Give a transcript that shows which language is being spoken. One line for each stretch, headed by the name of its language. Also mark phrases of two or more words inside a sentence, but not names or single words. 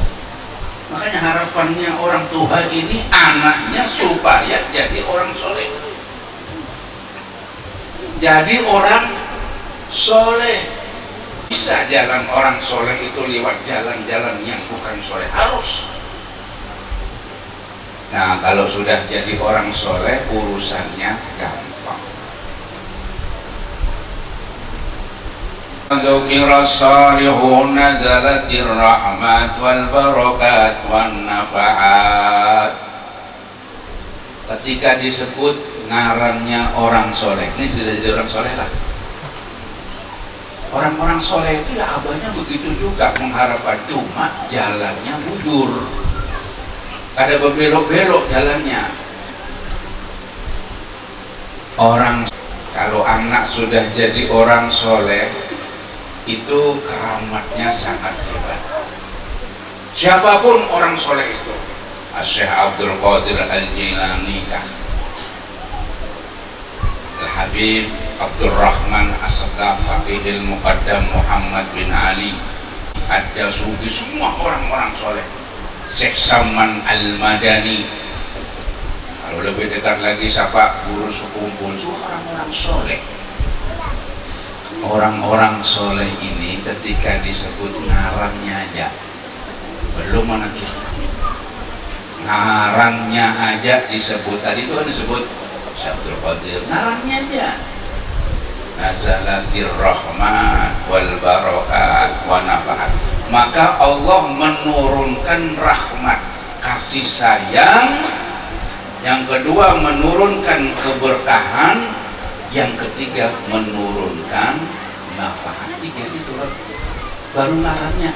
Indonesian: Makanya harapannya orang tua ini anaknya supaya jadi orang soleh, jadi orang soleh. Bisa jalan orang soleh itu lewat jalan-jalan yang bukan soleh, harus. Nah, kalau sudah jadi orang soleh urusannya gampang.
Arabic: ذكر الصالحون نزلت الرحمة والبركات والنفحات.
Indonesian: Ketika disebut ngarannya orang soleh, ini sudah jadi orang soleh lah. Orang-orang soleh itu ya abahnya begitu juga mengharapkan, cuma jalannya bujur, ada berbelok-belok jalannya. Orang kalau anak sudah jadi orang soleh itu keramatnya sangat hebat. Siapapun orang soleh itu, Syekh Abdul Qadir Al-Jilani kah, Al-Habib Abdul Rahman As-Sakaf, Faqihil Muqaddam Muhammad bin Ali, ada sufi, semua orang-orang soleh. Syekh Saman Al-Madani, kalau lebih dekat lagi siapa, guru sekumpul, semua orang-orang soleh. Orang-orang soleh ini ketika disebut ngarannya aja belum menakir, ngarannya aja disebut, tadi itu kan disebut Syekh Abdul Qadir, ngarannya aja
Arabic: نزلت الرحمة والبركات والنفحات.
Indonesian: Maka Allah menurunkan rahmat, kasih sayang, yang kedua menurunkan keberkahan, yang ketiga menurunkan nafaat. Tiga itu. baru ngarannya.